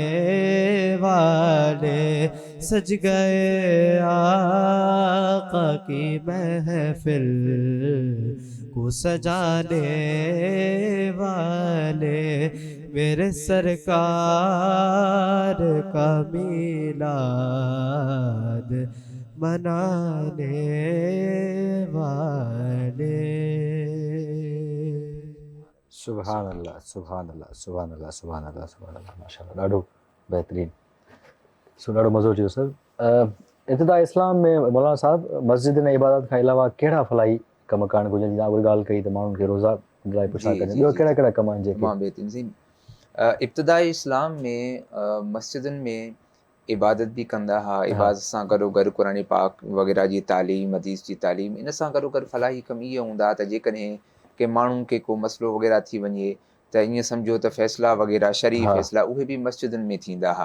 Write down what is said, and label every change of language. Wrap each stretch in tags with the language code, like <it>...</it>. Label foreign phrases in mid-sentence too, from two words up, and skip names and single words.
<ur>والے، سج گئے آقا کی محفل کو سجانے والے، میرے سرکار کا میلاد منانے والے۔</ur> <ar>سبحان اللہ سبحان اللہ سبحان اللہ سبحان اللہ سبحان اللہ، ماشاء اللہ،</ar> <sd>ॾाढो बहितरीन। सो ॾाढो मज़ो अची वियो सर। इब्तिदा इस्लाम में मौलाना साहब मस्जिद ऐं इबादत खां अलावा कहिड़ा फलाई कम करणु घुरिजनि? जीअं उहा ॻाल्हि कई त माण्हुनि खे रोज़ा लाइ पुछा कनि, ॿियो कहिड़ा कहिड़ा कम आहिनि जेके? मां बेहतरीन जी, इब्तिदाई इस्लाम में मस्जिदुनि में इबादत बि कंदा हुआ, इबादत सां गॾोगॾु क़ुरान पाक वग़ैरह जी तालीम, हदीस जी तालीम, इन सां गॾोगॾु फलाही कम इहे हूंदा त जेकॾहिं के माण्हुनि खे को मसइलो वग़ैरह थी वञे त ईअं सम्झो त फ़ैसिला वग़ैरह शरई फ़ैसिला उहे बि मस्जिदुनि में थींदा हुआ।</sd>